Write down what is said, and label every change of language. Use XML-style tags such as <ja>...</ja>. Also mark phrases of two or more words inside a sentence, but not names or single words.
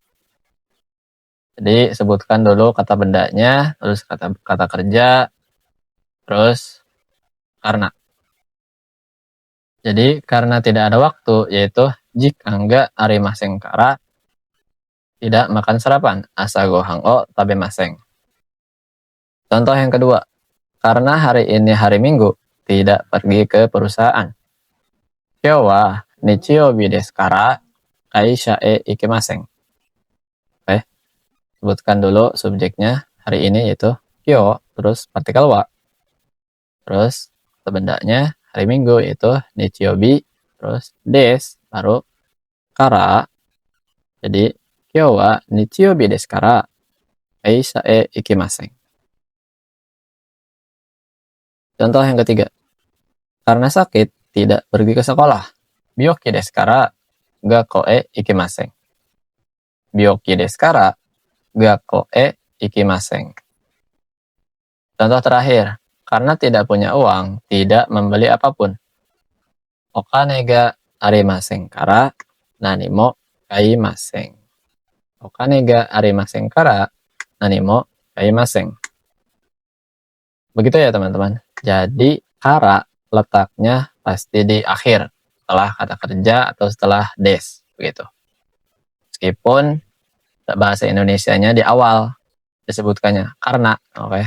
<id>Jadi sebutkan dulu kata bendanya, terus kata kerja, terus karena. Jadi karena tidak ada waktu, yaitu</id> <ja>時間がありませんから,</ja> <id>tidak makan sarapan,</id> <ja>朝ご飯を食べません.</ja> <id>Contoh yang kedua, karena hari ini hari Minggu, tidak pergi ke perusahaan.</id> <ja>今日は日曜日ですから会社へ行きません.</ja> <id>Oke, sebutkan dulu subjeknya hari ini yaitu kyo, terus partikel wa. Terus bendanya hari Minggu yaitu nichiyoubi, terus des, baru kara.</id> <ja>Jadi 今日は日曜日ですから会社へ行きません.</ja> <id>Contoh yang ketiga, karena sakit tidak pergi ke sekolah.</id> <ja>病気ですから学校へ行きません. 病気ですから学校へ行きません.</ja> <id>Contoh terakhir, karena tidak punya uang, tidak membeli apapun.</id> <ja>お金がありませんから何も買いません. お金がありませんから何も買いません.</ja> <id>Begitu ya teman-teman. Jadi kara letaknya pasti di akhir, setelah kata kerja atau setelah des, begitu. Meskipun bahasa Indonesianya di awal disebutkannya karena, oke.</id>